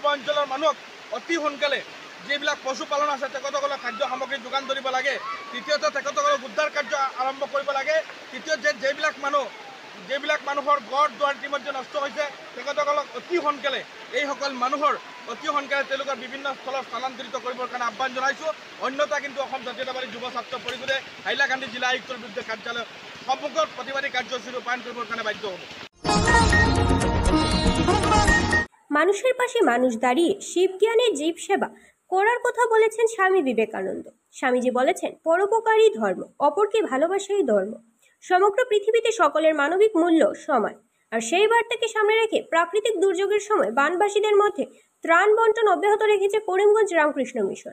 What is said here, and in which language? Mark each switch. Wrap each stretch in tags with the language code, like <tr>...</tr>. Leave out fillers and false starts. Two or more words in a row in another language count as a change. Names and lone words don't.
<as>অঞ্চলৰ মানুহক অতি সোনকালে যিবিলাক পশুপালন আছে তেখেতসকলক খাদ্য সামগ্ৰী যোগান ধৰিব লাগে তৃতীয়তে তেখেতসকলক উদ্ধাৰ কাৰ্য আৰম্ভ কৰিব লাগে তৃতীয়ত যিবিলাক মানুহৰ ঘৰ দুৱাৰ ইতিমধ্যে নষ্ট হৈছে তেখেতসকলক অতি সোনকালে এইসকল মানুহৰ অতি সোনকালে তেওঁলোকৰ বিভিন্ন স্থলত স্থানান্তৰিত কৰিবৰ কাৰণে আহ্বান জনাইছোঁ অন্যথা কিন্তু অসম জাতীয়তাবাদী যুৱ ছাত্ৰ পৰিষদে হাইলাকান্দি জিলা আয়ুক্তৰ বিৰুদ্ধে কাৰ্যালয় সন্মুখত প্ৰতিবাদী কাৰ্যসূচী ৰূপায়ণ কৰিবৰ কাৰণে বাধ্য হ'ব।</as> <bn>মানুষের পাশে মানুষ দাঁড়িয়ে শিবজ্ঞানের জীব সেবা করার কথা বলেছেন স্বামী বিবেকানন্দ। স্বামীজি বলেছেন, পরোপকারী ধর্ম, অপরকে ভালোবাসাই ধর্ম। সমগ্র পৃথিবীতে সকলের মানবিক মূল্য সমান। আর সেই বার্তাকে সামনে রেখে প্রাকৃতিক দুর্যোগের সময় বানবাসীদের মধ্যে ত্রাণ বন্টন অব্যাহত রেখেছে করিমগঞ্জ রামকৃষ্ণ মিশন।</bn>